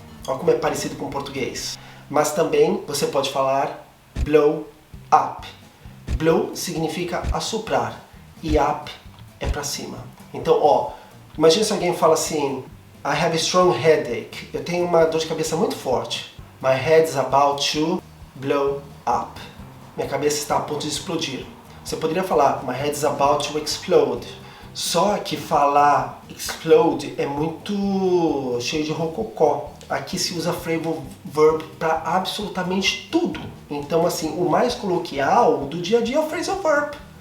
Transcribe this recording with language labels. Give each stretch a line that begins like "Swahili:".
Portuguese: Olha como é parecido com o português. Mas também você pode falar blow up. Blow significa assoprar e up é pra cima. Então, ó, imagina se alguém fala assim,
English: I have a strong headache.
Portuguese: Eu tenho uma dor de cabeça muito forte.
English: My head's about to blow up.
Portuguese: Minha cabeça está a ponto de explodir. Você poderia falar,
English: my head's about to explode.
Portuguese: Só que falar explode é muito cheio de rococó. Aqui se usa phrasal verb para absolutamente tudo. Então, assim, o mais coloquial do dia a dia é o phrasal verb.